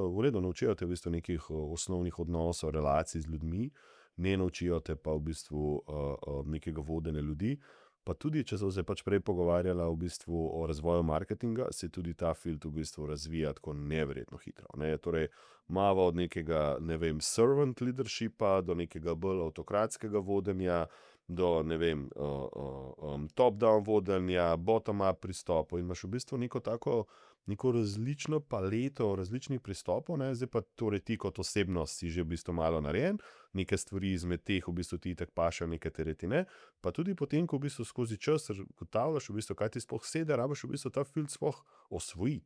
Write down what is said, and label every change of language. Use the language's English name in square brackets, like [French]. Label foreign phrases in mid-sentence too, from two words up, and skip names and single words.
[Slovenian] V redu, naučijo te v bistvu nekih osnovnih odnosov, relacij z ljudmi, ne naučijo te pa v bistvu nekega vodenja ljudi. Pa tudi, če so se pač prej pogovarjala v bistvu o razvoju marketinga, se tudi ta field v bistvu razvija tako neverjetno hitro. Ne? Torej, mava od nekega, ne vem, [English] servant leadershipa [Slovenian] do nekega bolj avtokratskega vodenja, do, ne vem, top-down vodenja, bottom-up pristopov in imaš v bistvu neko različno paleto različnih pristopov, ne? Zdaj pa torej ti kot osebnost si že v bistvu malo narejen, neke stvari izmed teh v bistvu ti itak pašajo, nekatere ti ne, pa tudi potem, ko v bistvu skozi čas ugotavljaš v bistvu, kaj ti sploh sede, rabiš v bistvu ta field sploh osvojiti.